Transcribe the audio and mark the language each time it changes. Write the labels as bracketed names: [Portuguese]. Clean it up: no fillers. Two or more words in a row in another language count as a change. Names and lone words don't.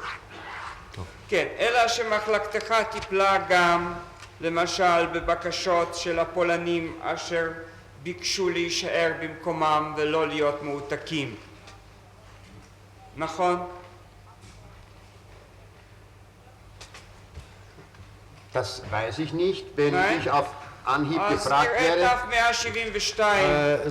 [Hebrew] כן, אלא שמחלקתך טיפלה גם למשל בבקשות של הפולנים אשר ביקשו להישאר במקומם ולא להיות מעותקים. נכון? [German] Das weiß ich nicht. Wenn Nein. ich auf Anhieb [Hebrew] אז [German] gefragt [Hebrew] נראה [German] werde, [Hebrew] דף 172.